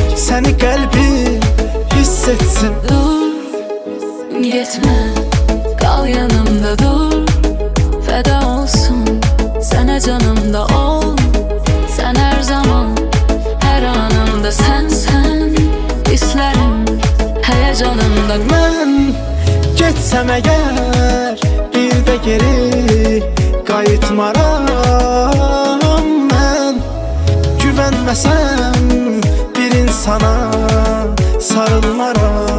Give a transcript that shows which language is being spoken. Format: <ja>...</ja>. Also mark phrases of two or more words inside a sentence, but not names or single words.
<az>səni qəlbim hiss etsin.</az> <tr>Dur, gitme, kal yanımda dur. Feda olsun sana, canımda ol. Sen her zaman, her anımda sen İsterim heyecanımda.</tr> <az>Mən getsəm əgər bir də geri qayıtmaram. Mən güvənməsəm bir insana sarılmaram.</az>